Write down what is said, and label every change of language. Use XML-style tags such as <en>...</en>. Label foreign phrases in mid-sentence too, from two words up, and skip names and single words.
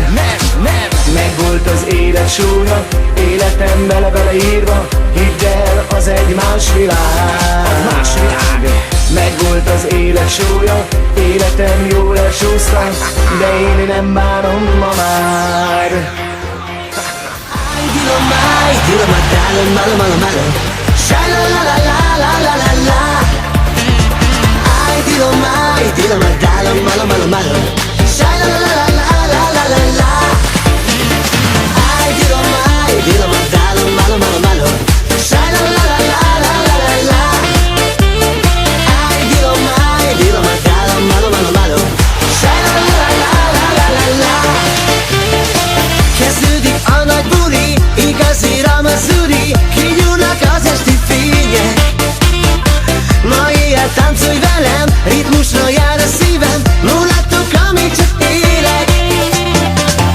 <hu>Megvolt az élet súlya, életem bele írva. Hidd el, az egy más világ. Megvolt az élet súlya, életem jól elsúszva, de én nem bánom ma már.</hu> <es>Ay, dilo malo, malo, malo, malo. Sha la la la la la la la. Ay, dilo malo, malo, malo, malo. Sha la la la la la la la la. Ay, dilo malo, malo, malo, malo. Sha la la la la la la la. Ay, dilo malo, malo, malo. Sha la la la la la la la.</es> <hu>Kezdődik a nagy buli, igazi ramazuri, kigyúrnak az esti fények. Ma éjjel táncolj velem, ritmusra jár a szívem, nullatok, amíg csak élek.</hu>